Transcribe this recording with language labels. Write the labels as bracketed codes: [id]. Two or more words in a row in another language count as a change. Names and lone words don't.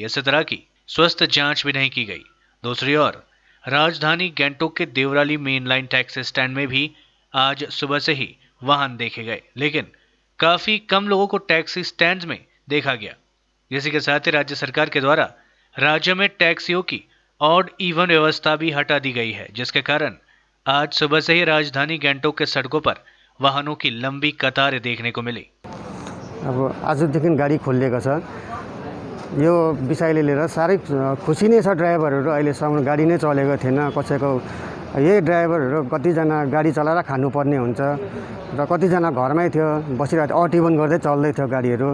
[hi] इसी तरह की स्वस्थ जांच भी नहीं की गई। दूसरी ओर राजधानी गैंगटोक के देवराली [en] main line taxi stand [hi] में भी आज सुबह से ही वाहन देखे गए, लेकिन काफी कम लोगों को [en] taxi stand [hi] में देखा गया। इसी के साथ ही राज्य सरकार के द्वारा राज्य में टैक्सियों की [en] odd even [hi] व्यवस्था भी हटा दी गई है, जिसके कारण आज सुबह से ही राजधानी गैंगटोक के सड़कों पर वाहनों की लंबी कतारें देखने को मिली। [ne] अब आजदेखि गाडी खोलिएको छ। यो विषयले लिएर साह्रै खुसी नै छ। ड्राइभरहरू अहिलेसम्म गाडी नै चलेको थिएन। कसैको यही ड्राइभरहरू कतिजना गाडी चलाएर खानुपर्ने हुन्छ र कतिजना घरमै थियो बसिरहेको थियो, अटिवन गर्दै चल्दै थियो गाडीहरू।